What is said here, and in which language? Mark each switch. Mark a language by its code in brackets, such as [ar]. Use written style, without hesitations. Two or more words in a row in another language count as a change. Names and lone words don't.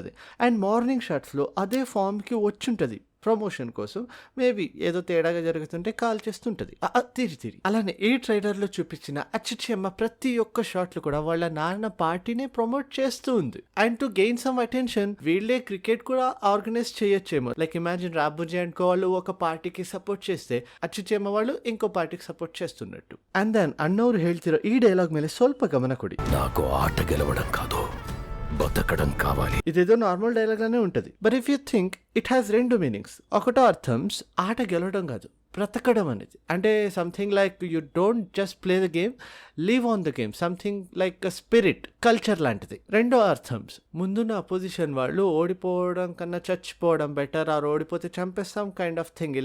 [en] and morning [te] షాట్స్లో అదే ఫామ్కి వచ్చుంటుంది ప్రమోషన్ కోసం మేబీ ఏదో తేడాగా జరుగుతుంటే కాల్ చేస్తుంటది తిరిగి అలానే ఈ ట్రైలర్ లో చూపించిన అచ్చమ్మ ప్రతి ఒక్క షాట్ లో కూడా వాళ్ళ నాన్న పార్టీనే ప్రమోట్ చేస్తూ ఉంది. [en] and to gain some attention [te] వీళ్ళే క్రికెట్ కూడా ఆర్గనైజ్ చేయొచ్చేమో. [en] like imagine [te] రాబుజీ [en] and co [te] వాళ్ళు ఒక పార్టీకి సపోర్ట్ చేస్తే అచ్చమ్మ వాళ్ళు ఇంకో పార్టీకి సపోర్ట్ చేస్తున్నట్టు. [en] and then [kn] ಅಣ್ಣವ್ರು ಹೇಳ್ತಿರೋ ಈ ಡೈಲಾಗ್ ಮೇಲೆ ಸ್ವಲ್ಪ ಗಮನ ಕೊಡಿ. [te] నాకు ఆట గెలవడం కాదు, బతకడం కావాలి. ఇదేదో [en] normal dialogue [te] లానే ఉంటది. [en] But if you think it has రెండు మీనింగ్స్. [te] ఒకటో అర్థం ఆట గెలవడం కాదు, బ్రతకడం అనేది. [en] అంటే something like you don't just play the game, live on the game, something like spirit, culture లాంటిది. [te] రెండో అర్థం ముందున్న అపోజిషన్ వాళ్ళు ఓడిపోవడం కన్నా చచ్చిపోవడం బెటర్, ఆర్ ఓడిపోతే చంపేస్తాం [en] kind of thing.